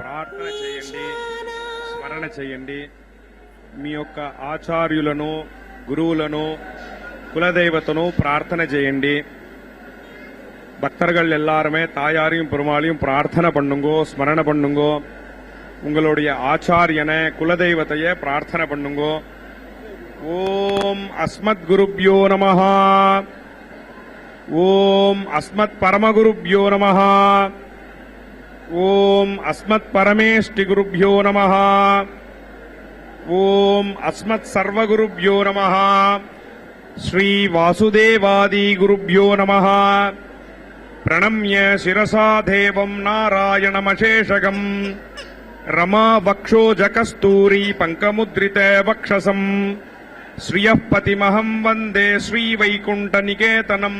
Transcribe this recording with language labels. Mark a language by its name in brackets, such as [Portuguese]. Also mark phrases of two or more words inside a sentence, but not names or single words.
[Telugu] ప్రార్థన చేయండి, స్మరణ చేయండి. మీ యొక్క ఆచార్యులను, గురువులను, [Tamil] குலதெய்வத்தனோ பிரார்த்தனை செய்யண்டி. பக்தர்கள் எல்லாருமே தாயாரையும் பெருமாளையும் பிரார்த்தனை பண்ணுங்கோ, ஸ்மரண பண்ணுங்கோ. உங்களுடைய ஆச்சாரியனை, குலதெய்வத்தையே பிரார்த்தனை பண்ணுங்கோ. [Sanskrit] ओम् अस्मत् गुरुभ्यो नमः ओम् अस्मत् परमगुरुभ्यो नमः ओम् अस्मत् परमेष्टि गुरुभ्यो नमः ओम् अस्मत् सर्वगुरुभ्यो नमः, श्री वासुदेवादि गुरुभ्यो नमः. प्रणम्य शिरसा देवं नारायणमशेषगम् रमा वक्षोजकस्तूरी पंकमुद्रित वक्षसम् श्रियः पतिमहं वन्दे श्रीवैकुण्ठनिकेतनम्.